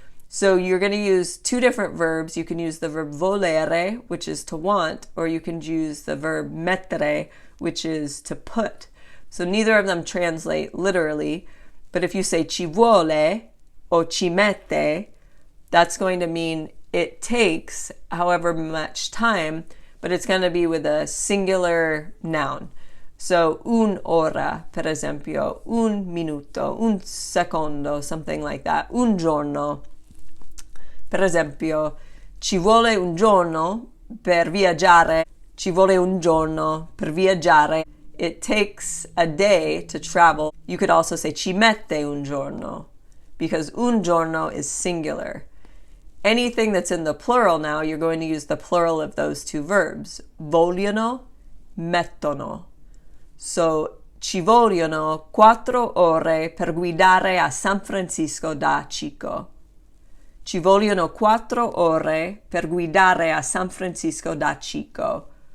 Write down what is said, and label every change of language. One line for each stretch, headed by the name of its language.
English: So you're going to use two different verbs. You can use the verb volere, which is to want, or you can use the verb mettere, which is to put. So neither of them translate literally, but if you say ci vuole or ci mette, that's going to mean it takes however much time, but it's going to be with a singular noun.
Italian: So un'ora, per esempio, un minuto, un secondo,
English: something like that.
Italian: Un giorno. Per esempio, ci vuole un giorno per viaggiare. Ci vuole un giorno per viaggiare.
English: It takes a day to travel. You could also say
Italian: ci mette un giorno
English: because un giorno is singular. Anything that's in the plural now, you're going to use the plural of those two verbs.
Italian: Vogliono, mettono. So, ci vogliono 4 ore per guidare a San Francisco da Chico. Ci vogliono 4 ore per guidare a San Francisco da Chico.